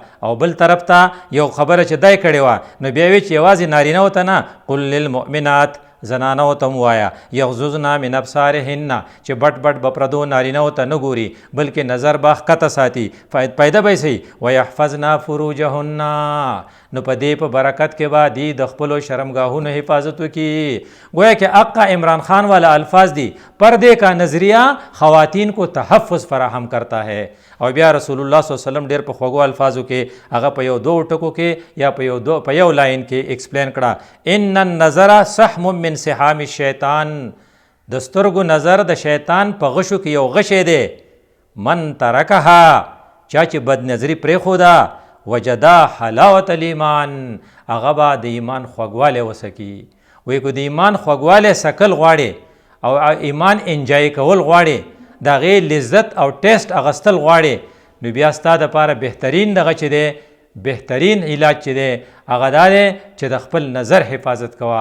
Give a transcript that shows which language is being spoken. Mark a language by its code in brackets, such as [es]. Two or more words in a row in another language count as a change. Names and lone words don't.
[ps] او بل طرف ته یو خبره چې دای کړې وه نو بیا وی چې یوازې نارینهو ته نه [ar] قل للمؤمنات [ps] زنانو ته م وایه [ar] یغضضن من ابصارهن [ps] چې بټ بټ به پردو نارینهو ته نه ګوري بلکې نظر به ښکته ساتي پیدا به یې صحیح [ar] ویحفظن فروجهن. [ps] نو په دې په برکت کې به دی د خپلو شرمګاهونو حفاظت وکړي. [ur] گویا کہ آقا عمران خان والا الفاظ دی پردے کا نظریہ خواتین کو تحفظ فراہم کرتا ہے. [ps] او بیا رسول الله [ar] صلی الله علیه وسلم [ps] ډېر په خوږو الفاظو کې هغه په یو دوه ټکو کې یا په یو لاین کې ایکسپلین کړه [ar] ان النظر سهم من سهام الشیطان. [ps] د سترګو نظر د شیطان په غشو کې یو غشی دی. [ar] من ترکها [ps] چا چې بد نظري پرېښوده [ar] وجدا حلاوت الایمان [ps] هغه به د ایمان خوږوالی وسکي. وایي که د ایمان خوږوالی سکل غواړي او ایمان انجای کول غواړي د هغې لذت او ټیسټ اخیستل غواړي نو بیا ستا دپاره بهترین دغه چې دی بهترین علاج چې دی هغه دا دی چې د خپل نظر حفاظت کوه.